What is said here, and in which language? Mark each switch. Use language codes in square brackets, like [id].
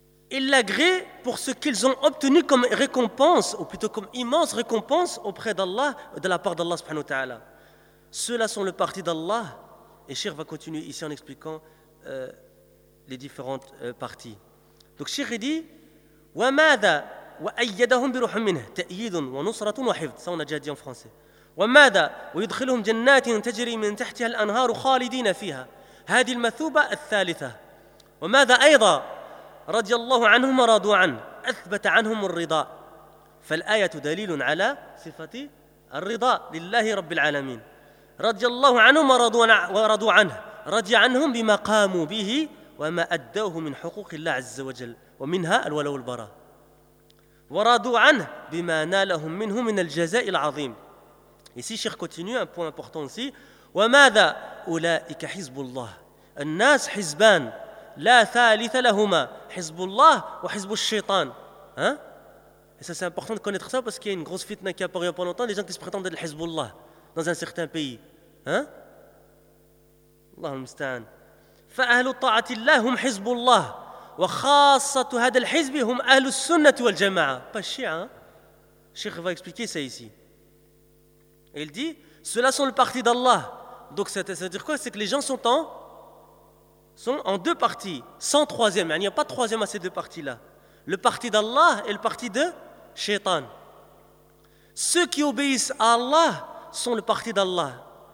[fr] Ils l'agréent pour ce qu'ils ont obtenu comme récompense, ou plutôt comme immense récompense auprès d'Allah, de la part d'Allah subhanahu wa ta'ala. Ceux-là sont le parti d'Allah. Et Cheikh va continuer ici en expliquant les différentes parties. Donc Cheikh dit [ar] وَمَاذَا وَأَيَّدَهُمْ بِرُحُمْ مِنْهِ تَأْيِيدٌ وَنُصْرَةٌ وَحِفْضٌ. [fr] Ça on a déjà dit en français. [ar] وَمَاذَا وَيُدْخِلُهُمْ جَنَّاتٍ تَجْرِي مِنْ تَحْتِهَا الْأَنْهَارُ خَالِدِينَ فِيهَا هَذِي الْمَثُوبَةَ الثَّالِثَةَ وَمَاذَا أَيْضًا رَضِيَ اللَّهُ عَنْهُمْ وَرَضُوا عَنْهُ أَثْبَتَ عَنْهُمُ الرِّضَا فَالْآيَةُ دَلِيلٌ عَلَى صِفَةِ الرِّضَا لِلَّهِ رَبِّ الْعَالَمِينَ رضي الله عنهم ورضوا عنه رضي عنهم بما قاموا به وما أدوه من حقوق الله عز وجل ومنها الولو البراء ورضوا عنه بما نالهم منه من الجزاء العظيم. [fr] Ici, Cheikh continue un point important aussi. [ar] وماذا أولئك حزب الله الناس حزبان لا ثالث لهما حزب الله وحزب الشيطان. [fr] Hein? Et ça, c'est important de connaître ça parce qu'il y a une grosse fitna qui a paru il y a pas longtemps, des gens qui se prétendent être le حزب الله dans un certain pays. Hein? Allah al-musta'an. [ar] فأهل طاعة الله هم حزب الله وخاصة هذا الحزب هم أهل السنة والجماعة. [fr] Pas chiant, hein? Cheikh va expliquer ça ici. Et il dit, ceux-là sont le parti d'Allah. Donc ça veut dire quoi? C'est que les gens sont en deux parties, sans troisième. Il n'y a pas de troisième à ces deux parties-là. Le parti d'Allah et le parti de Shaitan. Ceux qui obéissent à Allah sont le parti d'Allah.